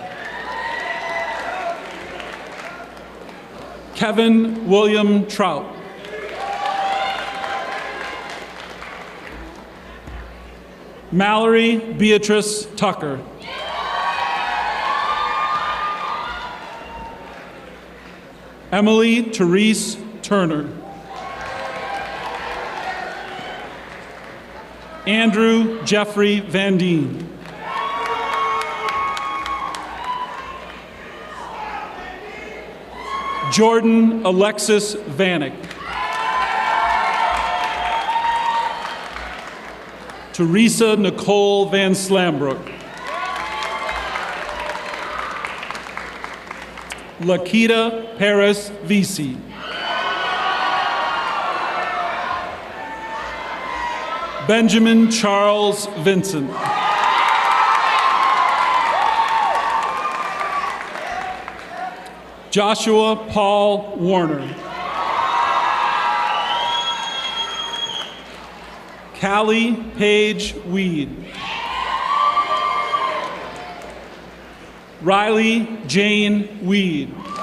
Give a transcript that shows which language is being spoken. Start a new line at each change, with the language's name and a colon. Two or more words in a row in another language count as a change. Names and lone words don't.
English: Kevin William Trout. Mallory Beatrice Tucker. Emily Therese Turner. Andrew Jeffrey Van Deen. Jordan Alexis Vanek. Teresa Nicole Van Slambrook. Lakita Paris Visi. Benjamin Charles Vincent. Joshua Paul Warner. Callie Paige Weed. Riley Jane Weed.